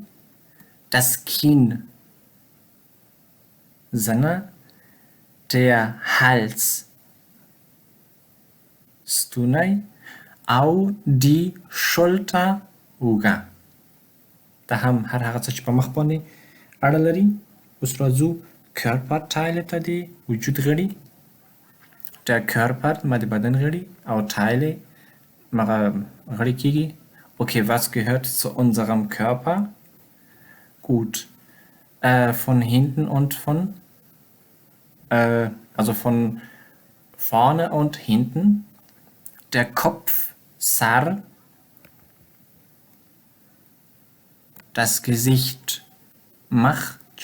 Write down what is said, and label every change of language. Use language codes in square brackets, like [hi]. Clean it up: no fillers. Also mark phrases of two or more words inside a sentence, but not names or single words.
[de] Das Kinn. Sana. Der Hals. Stunai. Au die Schulter. Uga. Da haben [ps] هر هغه څه چې په مخ باندې اړه لري. اوس راځو Körperteile ته د وجود غړي. [de] Der Körper [ps] ما د بدن غړي او Teile مغه غړي کیږي. [de] Okay, was gehört zu unserem Körper? Gut. Von hinten und von also von vorne und hinten. Der Kopf, Sar. Das Gesicht, Mach.